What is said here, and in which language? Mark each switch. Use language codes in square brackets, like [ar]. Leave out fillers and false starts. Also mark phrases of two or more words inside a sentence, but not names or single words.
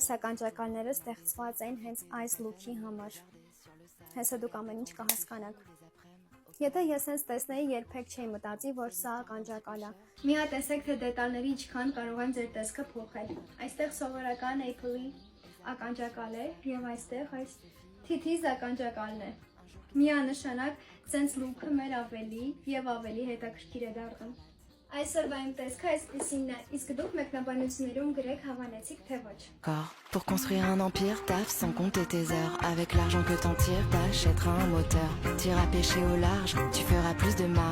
[hy] ականջակալները ստեղծված են հենց այս լուքի համար։ Հեսա դուք ամեն ինչ կհասկանաք։ Եթե ես հենց տեսնեի, երբեք չէի մտածի, որ սա ականջակալ է։ Մի հատ տեսեք, թե դետալների ինչքան կարող են ձեր տեսքը փոխել։ Այստեղ սովորական Apple-ի ականջակալ է եւ այստեղ այս թիթիզ ականջակալն է։ Միանշանակ [en] sense look- [hy] ը մեր ավելի եւ ավելի հետաքրքիր է դառնում։ Այսօրվա իմ տեսքը այսպեսին է, իսկ դուք մեկնաբանություններում գրեք հավանեցիք թե ոչ։ [fr] Pour construire un empire, taffe sans compter tes heures. Avec l'argent que t'en tires, t'achèteras un moteur. T'iras pêcher au large, tu feras plus de marge.